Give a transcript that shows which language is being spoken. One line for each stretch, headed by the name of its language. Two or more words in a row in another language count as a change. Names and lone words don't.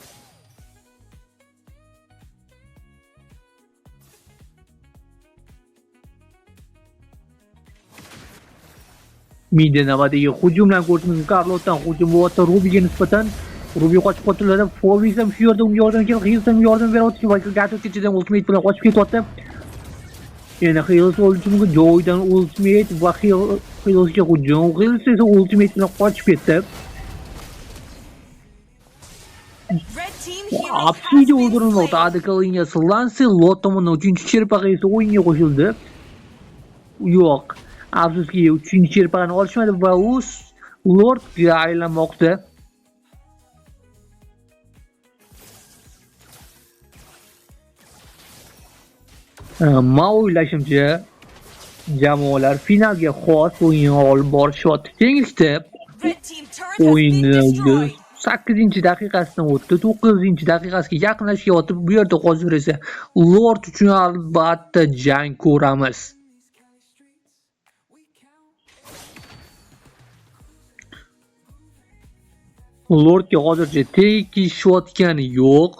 Uzbek: Midya navbatdagi hujumdan ko'rishimiz Carlotdan hujum bo'lyapti Rubyga nisbatan. Ruby qochib qotiladi. Fovis ham shu yerda unga yordam keldi. Hills ham yordam beryapti va Gatkidan ultimate bilan qochib ketyapti. Yana Hills o'ldishi mumkin. Joydan ultimate va Hillsga hujum. Hills esa ultimate bilan qochib ketdi.
English: Red team hero has Obsidian been
Uzbek: o'ldirilmoqda.
English: slain.
Uzbek: Adekalinga Lancelot tomonidan 3-cherpaqa esa o'yinga qo'shildi. Yo'q. Afsuski 3-cherpaqani olishmadi va u Lordga aylanmoqda. Men o'ylashimcha jamoalar finalga xos o'yin olib borishyapti. Tenglikda
English: Red team turret has been
Uzbek: o'yinni
English: destroyed.
Uzbek: 8-daqiqasidan o'tdi, 9-daqiqasiga yaqinlashyapti. Bu yerda hozir esa Lord uchun albatta jang ko'ramiz. Lordga hozircha tegishayotgani yo'q.